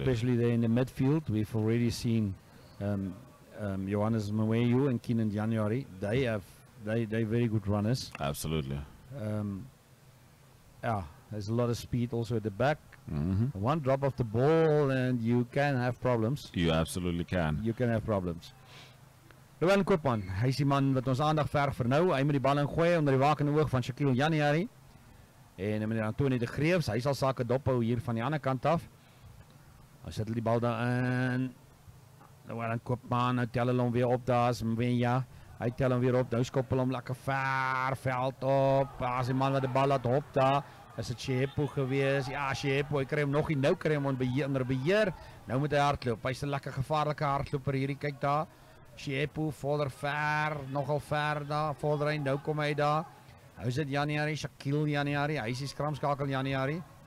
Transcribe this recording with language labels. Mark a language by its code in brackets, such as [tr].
[en] Especially there in the midfield, we've already seen Johannes Mweyu and Keenan January. They're very good runners. Absolutely. Yeah, there's a lot of speed also at the back. Mm-hmm. One drop of the ball and you can have problems. You absolutely can. You can have problems. [af] Rugby Koopman, hy is die man wat ons aandag verg vir nou. Hy moet die bal ingooi onder die wakende oog van Shaquille January. En meneer Antonio de Greef, hy sal sake dophou hier van die ander kant af. Hy sit die bal daar in. Rugby Koopman, nou tel hulle hom weer op daar, ja. Hy tel hom weer op, nou skop hulle hom lekker ver veld op. As die man wat die bal laat hop daar, is het Shihepo gewees. Ja, Shihepo, hy kry hom nog nie, nou kry hom onder beheer. Nou moet hy hardloop, hy is 'n lekker gevaarlike hardloper hierdie, kyk daar. Shihepo vorder ver, nogal ver daar, vorder hy, nou kom hy daar. Nou is dit January, Shaquille January, hy is die skramskakel January.